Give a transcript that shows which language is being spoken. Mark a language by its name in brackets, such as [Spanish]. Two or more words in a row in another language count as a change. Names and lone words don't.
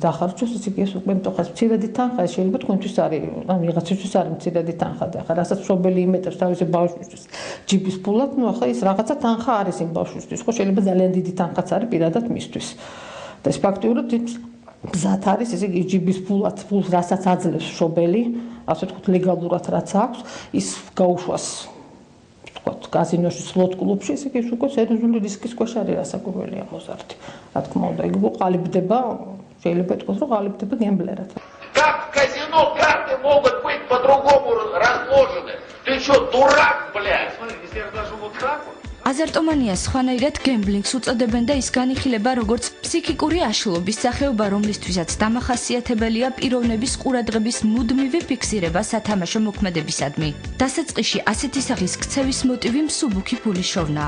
[Georgian] დახარჯოს ის იქ ეს უკვე მტოხას მცირედი თანხა შეიძლება თქვენთვის არის ან ვიღაცისთვის არის მცირედი თანხა და ახლა რასაც მშობელი იმეტებს თავისი ბავშვისთვის ჯიბის ფულად ნუ ახლა ის რაღაცა თანხა არის იმ ბავშვისთვის ხო შეიძლება ძალიან დიდი თანხაც არის პირადად მისთვის და ეს ფაქტიურად გზად არის ესე იგი ჯიბის ფულს რასაც აძლევს მშობელი ასე ვთქვათ ლეგალურად რაც აქვს ის გაუშვას კაზინოში სლოტ კლუბში ესე იგი უკვე სერიოზული რისკის ქვეშ არის რასაკვირველია მოზარდი. Რა თქმა უნდა, იგი ყალიბდება, შეიძლება ითქვას, რომ ყალიბდება გემბლერად. [Russian] Как в казино карты могут быть по-другому разложены? Ты что, дурак, блядь? Смотри, если я даже вот так вот. [Georgian] აზარტომანიას სხვანაირად გემბლინგს უწოდებენ და ის განიხილება როგორც ფსიქიკური აშლობის სახეობა, რომლისთვისაც დამახასიათებელია პიროვნების ყურადღების მუდმივი ფიქსირება სათამაშო მოქმედებისადმი. დასაწყისში ასეთი სახის ქცევის მოტივი მსუბუქი ფულის შოვნაა.